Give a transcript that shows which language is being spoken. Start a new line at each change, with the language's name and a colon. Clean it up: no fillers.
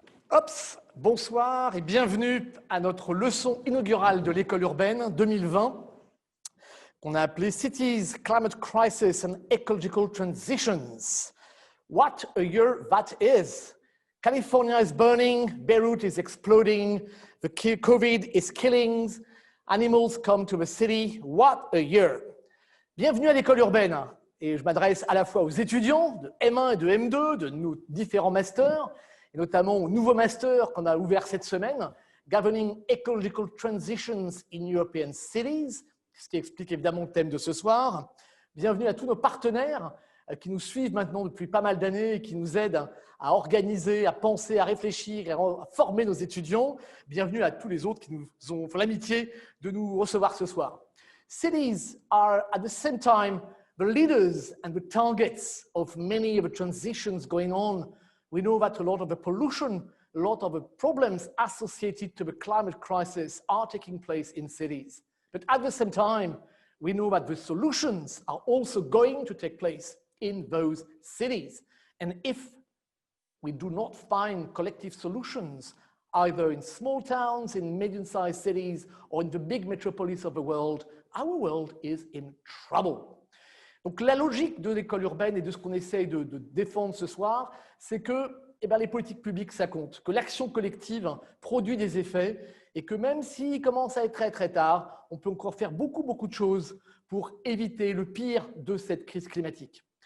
French: Ops, bonsoir et bienvenue à notre leçon inaugurale de l'école urbaine 2020 qu'on a appelée Cities, Climate Crisis and Ecological Transitions.
English: What a year that is. California is burning, Beirut is exploding, the COVID is killing, animals come to the city. What a year.
French: Bienvenue à l'école urbaine. Et je m'adresse à la fois aux étudiants de M1 et de M2, de nos différents masters, et notamment au nouveau master qu'on a ouvert cette semaine, Governing Ecological Transitions in European Cities, ce qui explique évidemment le thème de ce soir. Bienvenue à tous nos partenaires qui nous suivent maintenant depuis pas mal d'années et qui nous aident à organiser, à penser, à réfléchir et à former nos étudiants. Bienvenue à tous les autres qui nous ont fait l'amitié de nous recevoir ce soir.
English: Cities are at the same time the leaders and the targets of many of the transitions going on. We know that a lot of the pollution, a lot of the problems associated to the climate crisis are taking place in cities. But at the same time, we know that the solutions are also going to take place in those cities. And if we do not find collective solutions, either in small towns, in medium-sized cities, or in the big metropolis of the world, our world is in trouble.
French: Donc la logique de l'école urbaine et de ce qu'on essaye de défendre ce soir, c'est que les politiques publiques, ça compte, que l'action collective produit des effets et que même s'il commence à être très très tard, on peut encore faire beaucoup de choses pour éviter le pire de cette crise climatique.